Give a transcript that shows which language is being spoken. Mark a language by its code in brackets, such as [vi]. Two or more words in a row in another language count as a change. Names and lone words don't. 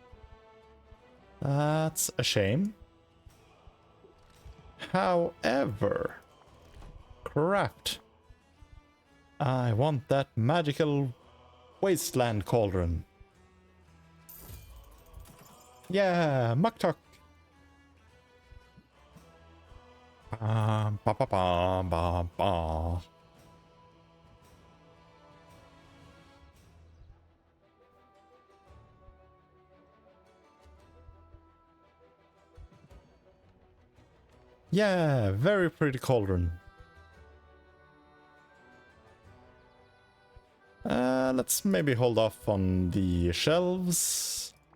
[en] That's a shame. However, craft. I want that magical wasteland cauldron. Yeah, Muktuk. Ba ba ba ba ba. Yeah, very pretty cauldron. Let's maybe hold off on the shelves.